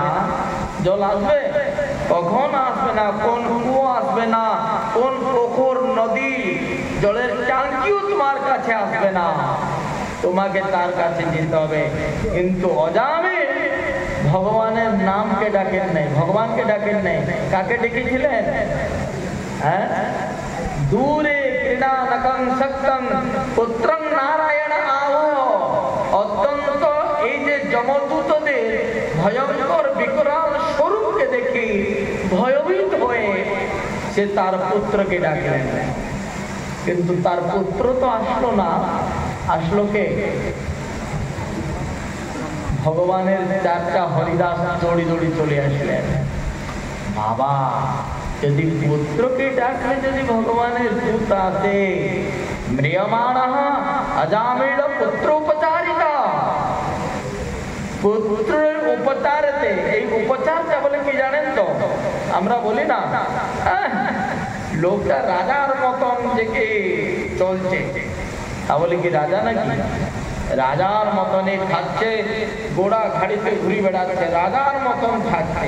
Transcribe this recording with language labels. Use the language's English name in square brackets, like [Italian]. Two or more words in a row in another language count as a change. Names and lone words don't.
[Bangla] জল আসবে কখন আসবে না, কোন কুয়ো আসবে না, কোন পুকুর নদী জলের ট্যাঙ্কিও তোমার কাছে আসবে না, তোমাকে তার কাছে যেতে হবে। কিন্তু অজামে ভগবানের নামকে ডাকেন নাই, ভগবানকে ডাকেন নাই, কাকে ডেকেছিলেন? [Sanskrit] दूरे क्रीडानकं शक्तं पुत्रं नारायण आवो। [Bangla] अत्यंत এই যে যমদূতদের ভয়ঙ্কর বিকরাল স্বরূপকে দেখে ভয়ভীত হয়ে সে তার পুত্রকে ডাকলেন, কিন্তু তার পুত্র তো আসলো না। আসলো কে? ভগবানের চারটা হরিদাস দৌড়ি দৌড়ি চলে আসলেন। বাবা যদি পুত্র কে ডাকলে যদি ভগবানের দূত আতে [Sanskrit] म्रियमाणः अजामिल पुत्रोपचारिता, [Bangla] পুত্রের উপচারতে এই উপচারটা বলে কি জানেন তো? আমরা বলি না লোকটা রাজার মতন যে চলছে, তাহলে কি রাজা নাকি? রাজার মতনে খাচ্ছে, গোড়া ঘাড়িতে ঘুরে বেড়াচ্ছে, রাজার মতন খাচ্ছে।